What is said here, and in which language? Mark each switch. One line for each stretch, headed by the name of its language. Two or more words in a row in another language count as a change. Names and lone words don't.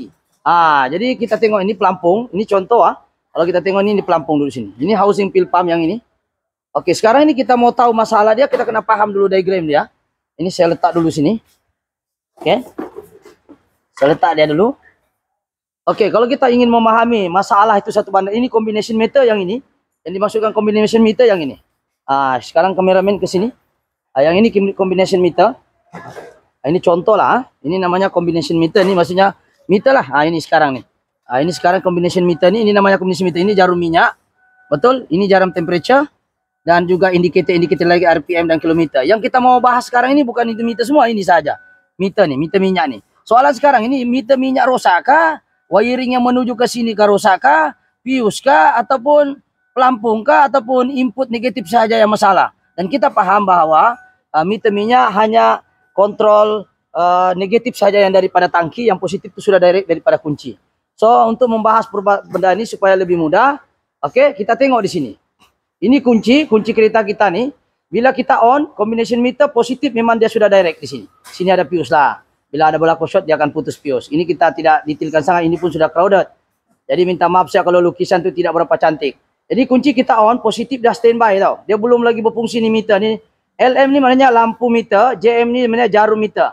Malay: Jadi kita tengok ini pelampung, ini contoh kalau kita tengok ini pelampung dulu sini. Ini
English: housing pil pump
Malay: yang ini. Oke, sekarang ini kita mau tahu masalah dia, kita kena paham dulu diagram dia. Ini saya letak dulu sini. Oke. Saya letak dia dulu. Oke, kalau kita ingin memahami masalah itu satu bandar, ini
English: combination meter
Malay: yang ini. Yang dimasukkan
English: combination meter
Malay: yang ini. Sekarang kameramen ke sini. Yang ini
English: combination meter.
Malay: Ini contoh lah. Ini namanya
English: combination meter.
Malay: Ini maksudnya meter lah. Ini sekarang nih. Ini sekarang
English: combination meter
Malay: ini namanya
English: combination meter.
Malay: Ini jarum minyak. Betul? Ini jarum temperature. Dan juga indikator lagi RPM dan kilometer. Yang kita mau bahas sekarang ini bukan itu meter semua. Ini saja. Meter nih. Meter minyak nih. Soalan sekarang ini meter minyak rusak kah? Wiring yang menuju ke sini kah rusak kah? Fuse kah? Ataupun pelampung kah? Ataupun input negatif saja yang masalah. Dan kita paham bahwa meter minyak hanya kontrol negatif saja yang daripada tangki, yang positif itu sudah direct daripada kunci. So untuk membahas benda ini supaya lebih mudah, oke, kita tengok di sini. Ini kunci kereta kita nih. Bila kita on
English: combination meter
Malay: positif memang dia sudah direct di sini. Sini ada fuse lah. Bila ada berlaku short dia akan putus fuse. Ini kita tidak detailkan sangat, ini pun sudah crowded. Jadi minta maaf saya kalau lukisan itu tidak berapa cantik. Jadi kunci kita on positif dah standby tau. Dia belum lagi berfungsi ni meter ni. LM ni maknanya lampu meter, JM ni maknanya jarum meter.